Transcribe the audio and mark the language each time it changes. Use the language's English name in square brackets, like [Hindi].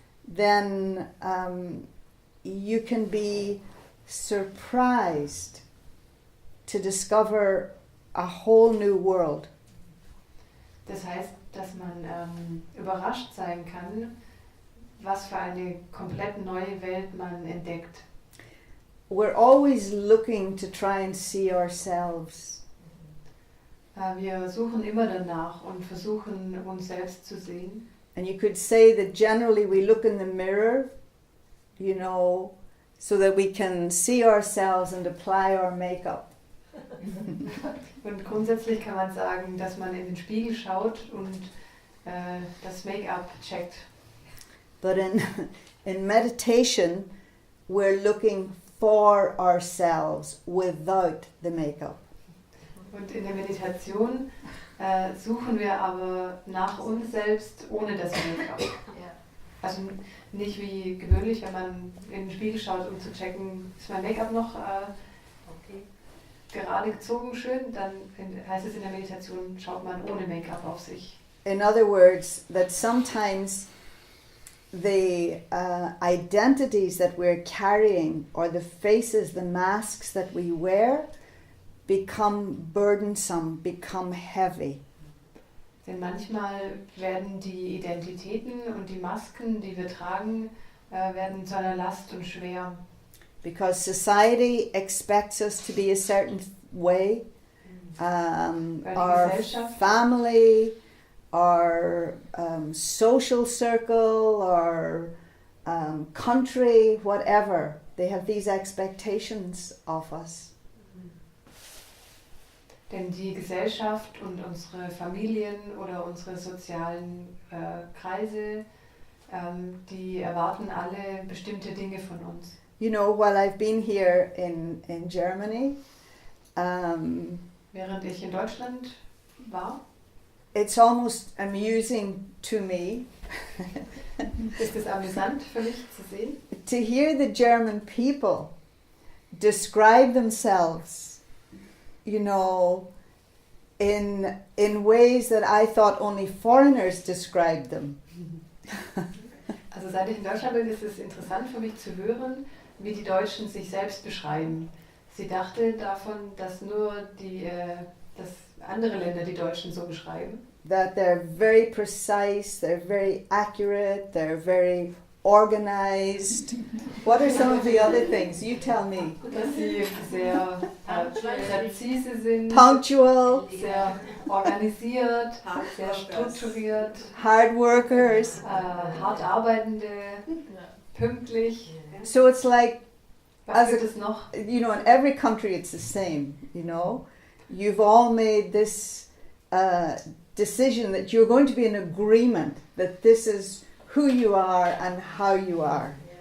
[English] then you can be surprised to discover a whole new world. [German] das heißt, dass man überrascht sein kann, was für eine komplett neue Welt man entdeckt. [English] We're always looking to try and see ourselves. [German] Wir suchen immer danach und versuchen, uns selbst zu sehen. [English] And you could say that generally we look in the mirror, you know, so that we can see ourselves and apply our makeup. [German] Und grundsätzlich kann man sagen, dass man in den Spiegel schaut und das Make-up checkt. [English] But in meditation, we're looking for ourselves without the makeup. [German] Und in der Meditation suchen wir aber nach uns selbst ohne das Make-up. Also nicht wie gewöhnlich, wenn man in den Spiegel schaut, um zu checken, ist mein Make-up noch gerade gezogen schön, dann heißt es in der Meditation, schaut man ohne Make-up auf sich. [English] In other words, that sometimes the identities that we're carrying or the faces, the masks that we wear become burdensome, become heavy. [German] Denn manchmal werden die Identitäten und die Masken, die wir tragen, werden zu einer Last und schwer. [English] Because society expects us to be a certain way. [German] Weil die [English] Our [German] Gesellschaft [English] family, our social circle, our country, whatever, they have these expectations of us. [German] Denn die Gesellschaft und unsere Familien oder unsere sozialen Kreise, die erwarten alle bestimmte Dinge von uns. [English] You know, while I've been here in Germany, [German] Während ich in Deutschland war, [English] it's almost amusing to me [German] ist es amüsant für mich zu sehen, [English] to hear the German people describe themselves, you know, in ways that I thought only foreigners described them. [German] also seit ich in Deutschland bin, ist es interessant für mich zu hören, wie die Deutschen sich selbst beschreiben. Sie dachte davon, dass nur dass andere Länder die Deutschen so beschreiben. [English] That they're very precise, they're very accurate, they're very organized. What are some of the other things? You tell me. [German] Dass sie sehr präzise sind, [English] Punctual, [German] sehr organisiert, sehr strukturiert, [English] hard workers. [German] hart arbeitende, pünktlich. [English] So it's like, [German] Was gibt es noch? [English] you know, in every country it's the same, you know. You've all made this decision that you're going to be in agreement that this is who you are and how you are.